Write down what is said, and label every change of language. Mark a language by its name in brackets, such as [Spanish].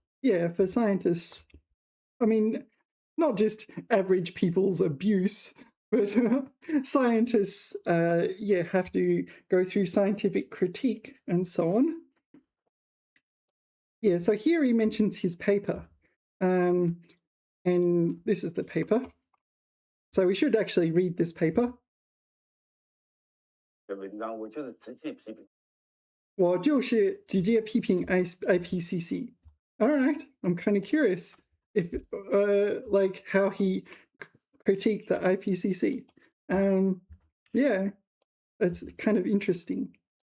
[English] Yeah, for scientists, I mean, not just average people's abuse, but scientists, have to go through scientific critique and so on. Yeah, so here he mentions his paper, and this is the paper. So we should actually read this paper. [Chinese] 的文章，我就是直接批评。我就是直接批评 IPCC. [English] All right, I'm kind of curious if, like, how he critiqued the IPCC. Yeah, that's kind of interesting.